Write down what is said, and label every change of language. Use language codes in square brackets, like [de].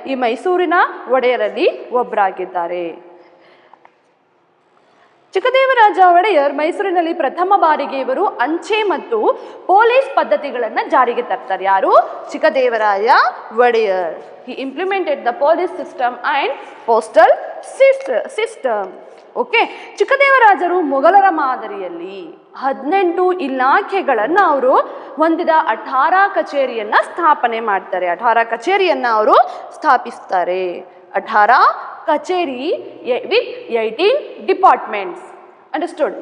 [kn] ಈ ಮೈಸೂರಿನ ಒಡೆಯರಲ್ಲಿ ಒಬ್ಬರಾಗಿದ್ದಾರೆ. ಚಿಕ್ಕದೇವರಾಜ ಒಡೆಯರ್ ಮೈಸೂರಿನಲ್ಲಿ ಪ್ರಥಮ ಬಾರಿಗೆ ಇವರು ಅಂಚೆ ಮತ್ತು ಪೊಲೀಸ್ ಪದ್ಧತಿಗಳನ್ನು ಜಾರಿಗೆ ತರ್ತಾರೆ. ಯಾರು? [en] Chikkadevaraya Wodeyar. He implemented the police system and postal system. [kn] Okay, ಚಿಕ್ಕದೇವರಾಜರು ಮೊಘಲರ ಮಾದರಿಯಲ್ಲಿ 18 ಇಲಾಖೆಗಳನ್ನು ಅವರು ಹೊಂದಿದ ಅಠಾರಾ ಕಚೇರಿಯನ್ನ ಸ್ಥಾಪನೆ ಮಾಡ್ತಾರೆ. ಅಠಾರಾ ಕಚೇರಿಯನ್ನ ಅವರು ಸ್ಥಾಪಿಸ್ತಾರೆ. ಅಠಾರಾ ಕಚೇರಿ [en] With 18 departments. Understood?